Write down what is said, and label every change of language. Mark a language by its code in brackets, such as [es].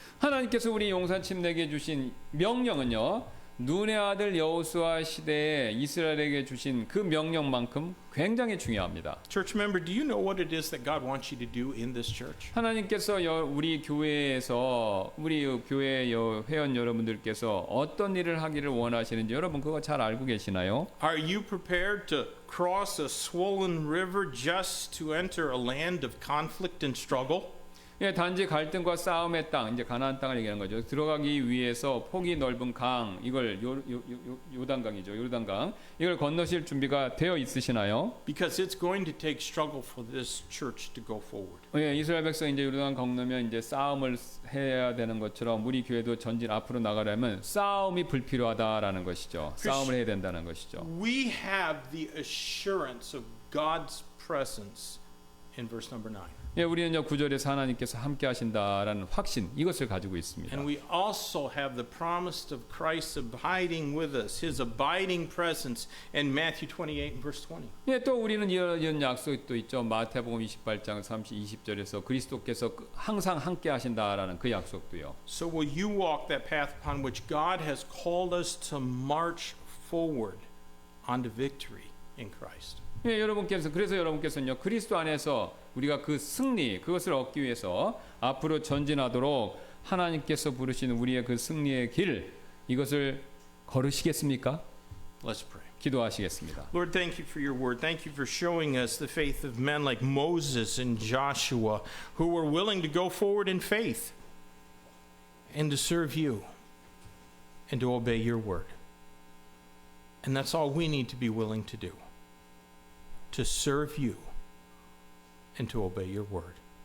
[ko] 하나님께서 우리 용산 침례에 주신 명령은요, 눈의 아들 여호수아 시대에 이스라엘에게 주신 그 명령만큼 굉장히 중요합니다. [en] Church member, do you know what it is that God wants you to do in this church? [ko] 하나님께서 우리 교회에서 우리 교회 회원 여러분들께서 어떤 일을 하기를 원하시는지 여러분 그거 잘 알고 계시나요? [en] Are you prepared to cross a swollen river just to enter a land of conflict and struggle? [ko] 예, 단지 갈등과 싸움의 땅, 이제 가나안 땅을 얘기하는 거죠. 들어가기 위해서 폭이 넓은 강, 이걸 요단강이죠. 요단강. 이걸 건너실 준비가 되어 있으시나요? [en] Because it's going to take struggle for this church to go forward. [ko] 예, 이스라엘 백성 이제 요단 건너면 이제 싸움을 해야 되는 것처럼 우리 교회도 전진 앞으로 나가려면 싸움이 불필요하다라는 것이죠. 싸움을 해야 된다는 것이죠. [en] We have the assurance of God's presence in verse number 9. [ko] 예, 우리는요 9절에서 하나님께서 함께 하신다라는 확신 이것을 가지고 있습니다. [en] And we also have the promise of Christ abiding with us, His abiding presence in Matthew 28 and verse 20. [ko] 예, 또 우리는 이런 약속도 있죠. 마태복음 28장 20절에서 그리스도께서 항상 함께 하신다라는 그 약속도요. [en] So will you walk that path upon which God has called us to march forward onto victory in Christ? [ko] 예, 그래서 여러분께서는요 그리스도 안에서 우리가 그 승리 그것을 얻기 위해서 앞으로 전진하도록 하나님께서 부르신 우리의 그 승리의 길 이것을 걸으시겠습니까? [en] Let's pray. [ko] 기도하시겠습니다. [en] Lord, thank you for your word. Thank you for showing us the faith of men like Moses and Joshua who were willing to go forward in faith and to serve you and to obey your word. And that's all we need to be willing to do. To serve you and to obey your word.